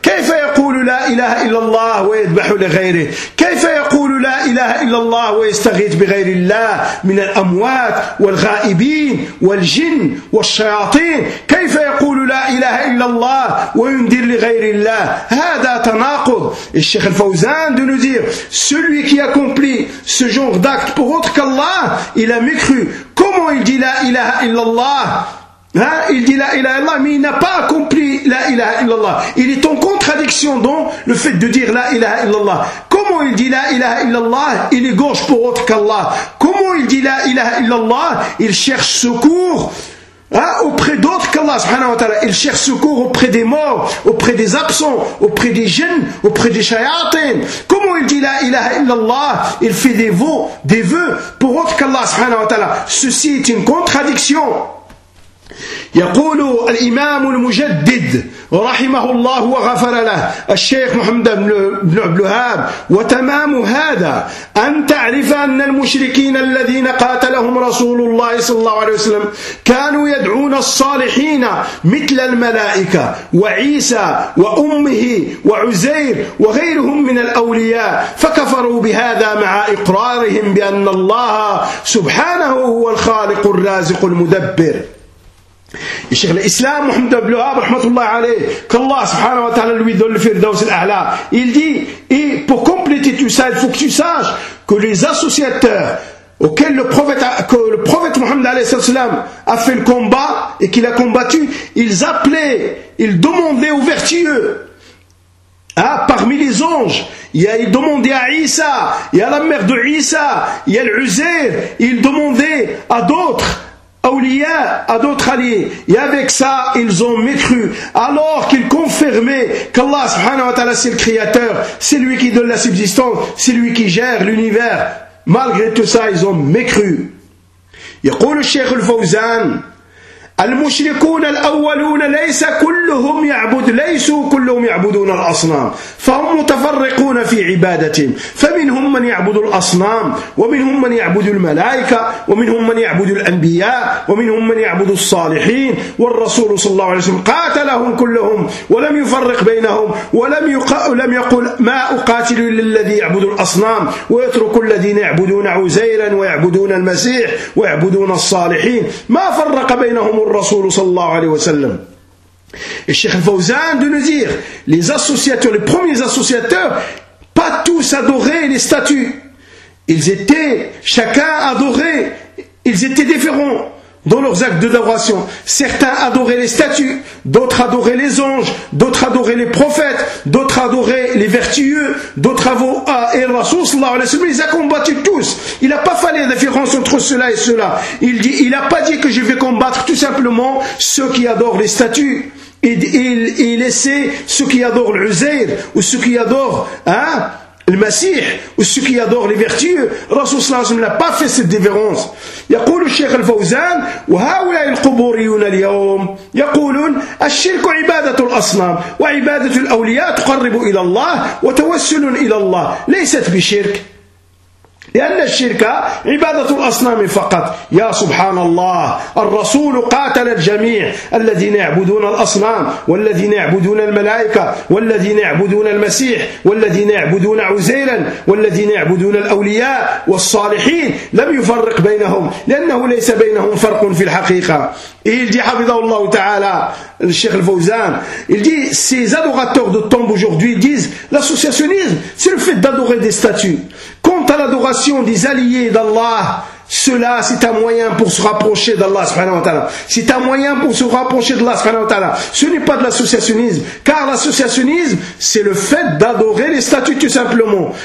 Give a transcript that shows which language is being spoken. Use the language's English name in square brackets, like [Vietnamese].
[Arabic] كيف يقول لا إله إلا الله ويذبح لغيره؟ كيف يقول لا إله إلا الله ويستغيث بغير الله من الأموات والغائبين والجن والشياطين؟ كيف يقول لا إله إلا الله وينذر لغير الله؟ هذا تناقض. [French] الشيخ الفوزان de nous dire celui qui accomplit ce genre d'acte pour autre qu'Allah, il a mécru. Comment il dit la ilaha illallah? Hein, il dit la ilaha illallah, mais il n'a pas accompli la ilaha illallah. Il est en contradiction dans le fait de dire la ilaha illallah. Comment il dit la ilaha illallah? Il est gauche pour autre qu'Allah. Comment il dit la ilaha illallah? Il cherche secours auprès d'autres qu'Allah subhanahu wa ta'ala. Il cherche secours auprès des morts, auprès des absents, auprès des jinns, auprès des shayatin. Comment il dit la ilaha illallah? Il fait des vœux pour autre qu'Allah subhanahu wa ta'ala. Ceci est une contradiction. [Arabic] يقول الإمام المجدد رحمه الله وغفر له الشيخ محمد بن عبد الوهاب وتمام هذا أن تعرف أن المشركين الذين قاتلهم رسول الله صلى الله عليه وسلم كانوا يدعون الصالحين مثل الملائكة وعيسى وأمه وعزير وغيرهم من الأولياء فكفروا بهذا مع إقرارهم بأن الله سبحانه هو الخالق الرازق المدبر. الشيخ الإسلام محمد بن الوهاب رحمة الله عليه كالله سبحانه وتعالى [French] lui donne le firdaus al-a'la. Il dit, et pour compléter tout ça, il faut que tu saches que les associateurs auxquels le prophète Mohammed alayhi salatu wasalam a fait le combat et qu'il a combattu, ils appelaient, ils demandaient aux vertueux. Ah, parmi les anges, il demandait à Isa, il y a la mère de Isa, il y a l'Uzair, il demandait à d'autres. Aulia à d'autres alliés. Et avec ça, ils ont mécru. Alors qu'ils confirmaient qu'Allah subhanahu wa ta'ala c'est le créateur, c'est lui qui donne la subsistance, c'est lui qui gère l'univers. Malgré tout ça, ils ont mécru. [Arabic] يقول الشيخ الفوزان المشركون الأولون ليس كلهم يعبد ليسوا كلهم يعبدون الأصنام فهم متفرقون في عبادتهم فمنهم من يعبد الأصنام ومنهم من يعبد الملائكة ومنهم من يعبد الأنبياء ومنهم من يعبد الصالحين والرسول صلى الله عليه وسلم قاتلهم كلهم ولم يفرق بينهم ولم يقول ما أقاتل للذي يعبد الأصنام ويترك الذين يعبدون عزيرا ويعبدون المسيح ويعبدون الصالحين ما فرق بينهم الرسول صلى الله عليه وسلم. [French] الشيخ الفوزان de nous dire les associateurs, les premiers associateurs, pas tous adoraient les statues. Ils étaient chacun adorait, ils étaient différents dans leurs actes d'adoration. Certains adoraient les statues, d'autres adoraient les anges, d'autres adoraient les prophètes, d'autres adoraient les vertueux, d'autres et le Rasoul sallallahu alayhi wa sallam, il les a combattus tous. Il n'a pas fallu la différence entre cela et cela. Il dit, il n'a pas dit que je vais combattre tout simplement ceux qui adorent les statues. Il laissait ceux qui adorent l'Uzair ou ceux qui adorent, le Messie ou ceux qui adorent les vertus, Rasoul Salam n'a pas fait cette différence. [Arabic] يقول الشيخ الفوزان وهؤلاء القبوريون اليوم يقولون الشرك عبادة الأصنام وعبادة الأولياء تقرب إلى الله وتوسل إلى الله ليست بشرك لأن الشرك عبادة الأصنام فقط. يا سبحان الله الرسول قاتل الجميع الذين يعبدون الأصنام والذين يعبدون الملائكة والذين يعبدون المسيح والذين يعبدون عزيرا والذين يعبدون الأولياء والصالحين لم يفرق بينهم لأنه ليس بينهم فرق في الحقيقة. [French] Il dit, [Arabic] حفظه الله تعالى [French] الشيخ الفوزان, il dit, ces adorateurs de tombes aujourd'hui disent l'associationnisme c'est le fait d'adorer des statues. Quant à l'adoration des alliés d'Allah, cela c'est un moyen pour se rapprocher d'Allah subhanahu wa ta'ala. C'est un moyen pour se rapprocher d'Allah subhanahu wa ta'ala. Ce n'est pas de l'associationnisme, car l'associationnisme c'est le fait d'adorer les statues tout simplement.